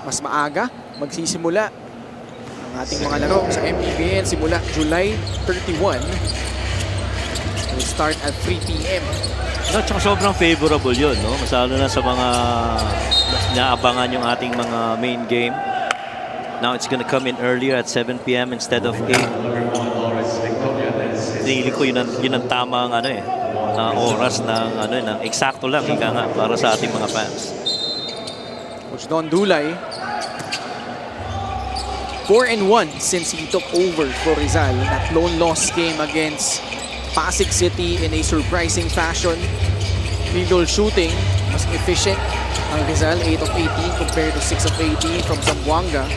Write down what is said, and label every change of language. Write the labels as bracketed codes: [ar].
[tl] Mas maaga magsisimula ang ating mga laro sa MPBL simula July 31. [en] We'll start at 3 p.m. [tl] No, tsaka sobrang favorable yun, no? Masalo na sa mga naabangan yung ating mga main game. [en] Now it's gonna come in earlier at 7 p.m. instead of 8. [tl] Pinili ko yun ang tamang oras ng ng eksakto lang ika nga para sa ating mga fans. [en] Coach Don Dulay, 4-1 since he took over for Rizal. That lone loss came against Pasig City in a surprising fashion. Field goal shooting, mas efficient ang Rizal, 8 of 18 compared to 6 of 18 from Zamboanga.